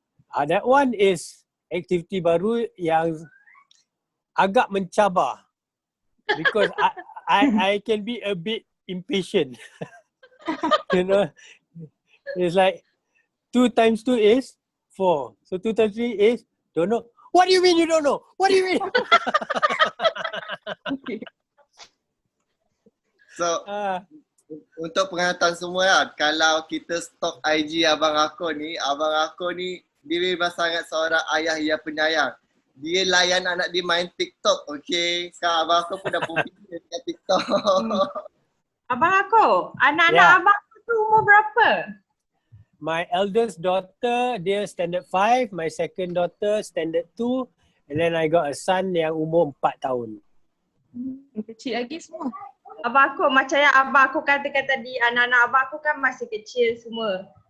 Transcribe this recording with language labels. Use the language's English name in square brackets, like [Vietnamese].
[English] That one is [Malay] aktiviti baru yang agak mencabar [English] because I can be a bit impatient. You know, it's like 2 times 2 is 4. So 2 times 3 is Don't know. What do you mean you don't know? What do you mean? [Malay] So, untuk pengetahuan semua lah, kalau kita stalk IG abang aku ni dia memang sangat seorang ayah yang penyayang. Dia layan anak dia main TikTok, okay? Sekarang abang aku pun dah popular dekat TikTok. Abang aku, anak-anak [English] Yeah. [Malay] abang tu umur berapa? [English] My eldest daughter, [Malay] dia [English] standard 5. My second daughter, standard 2. And then I got a son [Malay] yang umur 4 tahun. Kecil lagi semua. Abang aku, macam yang abang aku katakan tadi, anak-anak abang aku kan masih kecil semua.